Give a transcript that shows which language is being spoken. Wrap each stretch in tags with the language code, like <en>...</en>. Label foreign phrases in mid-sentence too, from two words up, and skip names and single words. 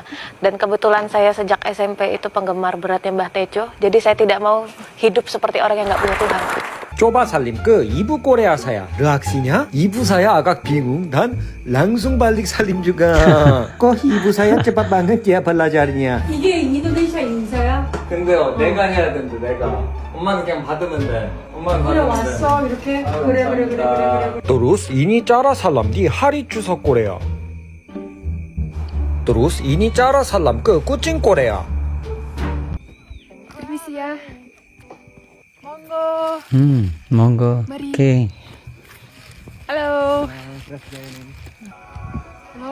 <id>Dan kebetulan saya sejak SMP itu penggemar beratnya Mbah Tejo, jadi saya tidak mau hidup seperti orang yang nggak punya Tuhan. Coba Salim ke ibu Korea saya. Reaksinya, ibu saya agak bingung dan langsung balik Salim juga. Kok ibu saya cepat banget ya belajarnya?</id> <ko>이게 인도네시아 인사야? 근데요, 내가 해야 된대, 내가. 엄마는 그냥 받으면 돼. 엄마는 그래 받으면 왔어 이렇게 그래.</ko> <id>Terus ini cara salam di hari Chuseok Korea. Terus ini cara salam ke kucing Korea. Permisi ya. Monggo. Monggo. Mari. Oke. Halo. Halo.</id>